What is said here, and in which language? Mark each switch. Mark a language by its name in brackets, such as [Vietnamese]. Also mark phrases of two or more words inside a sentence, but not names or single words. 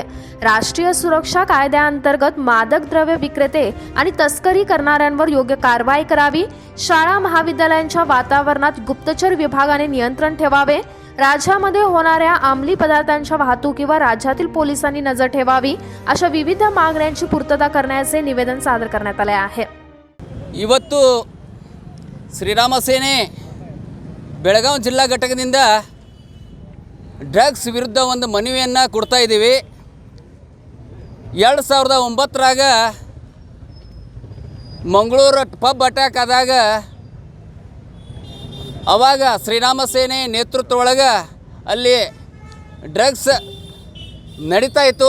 [Marathi] राष्ट्रीय सुरक्षा कायद्याअंतर्गत मादक द्रव्य विक्रेते आणि तस्करी करणाऱ्यांवर योग्य कारवाई करावी. शाळा महाविद्यालयांच्या वातावरणात गुप्तचर विभागाने नियंत्रण ठेवावे. राज्यामध्ये होणाऱ्या अंमली पदार्थांच्या वाहतुकीवर राज्यातील पोलिसांनी नजर ठेवावी. अशा विविध मागण्यांची पूर्तता करण्याचे निवेदन सादर करण्यात आले आहे. [Kannada] ಇವತ್ತು ಶ್ರೀರಾಮ ಸೇನೆ ಬೆಳಗಾವಿ ಜಿಲ್ಲಾ ಘಟಕದಿಂದ ಡ್ರಗ್ಸ್ ವಿರುದ್ಧ ಒಂದು ಮನವಿಯನ್ನು ಕೊಡ್ತಾ ಇದ್ದೀವಿ. 2009ರಾಗ ಮಂಗಳೂರು [English] pub attack [Kannada] ಆದಾಗ ಅವಾಗ ಶ್ರೀರಾಮ ಸೇನೆ ನೇತೃತ್ವ ಒಳಗೆ ಅಲ್ಲಿ ಡ್ರಗ್ಸ್ ನಡೀತಾ ಇತ್ತು.